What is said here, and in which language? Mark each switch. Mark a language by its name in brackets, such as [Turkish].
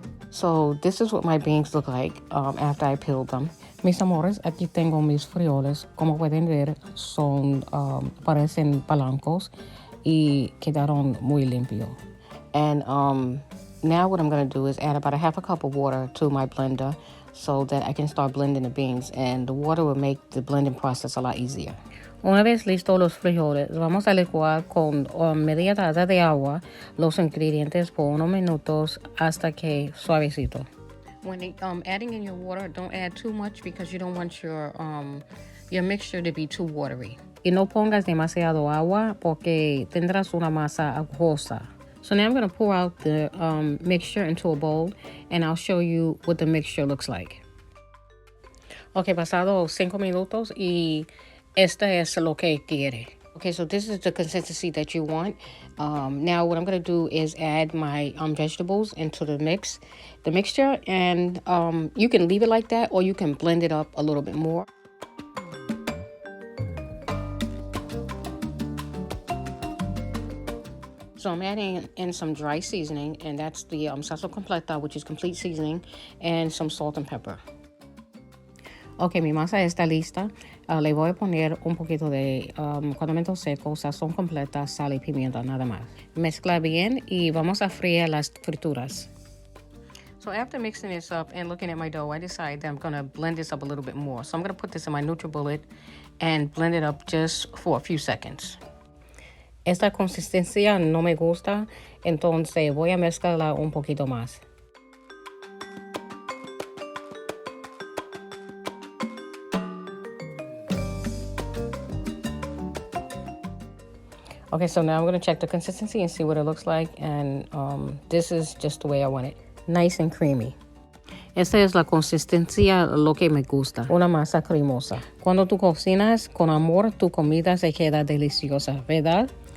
[English] So this is what my beans look like after I peeled them. [Spanish] Mis amores, aquí tengo mis frijoles. Como pueden ver, parecen blancos y quedaron muy limpios. [English] And now what I'm going to do is add about 1/2 cup of water to my blender so that I can start blending the beans, and the water will make the blending process a lot easier. [Spanish] Una vez listos los frijoles, vamos a licuar con media taza de agua los ingredientes por unos minutos hasta que suavecito. [English] When adding in your water, don't add too much because you don't want your mixture to be too watery. [Spanish] Y no pongas demasiado agua porque tendrás una masa aguosa. [English] So now I'm going to pour out the mixture into a bowl and I'll show you what the mixture looks like. [Spanish] Okay, pasado 5 minutos y esta es lo que quiere. [English] Okay, so this is the consistency that you want. Now what I'm going to do is add my vegetables into the mixture, and you can leave it like that or you can blend it up a little bit more. So I'm adding in some dry seasoning, and that's the sazón completa, which is complete seasoning, and some salt and pepper. [Spanish] Ok, mi masa está lista. Le voy a poner un poquito de condimento seco, sazón completa, sal y pimienta, nada más. Mezcla bien y vamos a freír las frituras. [English] So after mixing this up and looking at my dough, I decided that I'm going to blend this up a little bit more. So I'm going to put this in my NutriBullet and blend it up just for a few seconds. [Spanish] Esta consistencia no me gusta, entonces voy a mezclarla un poquito más. [English] Okay, so now I'm going to check the consistency and see what it looks like, and this is just the way I want it. Nice and creamy. [Spanish] Esta es la consistencia lo que me gusta, una masa cremosa. Cuando tú cocinas con amor, tu comida se queda deliciosa, ¿verdad?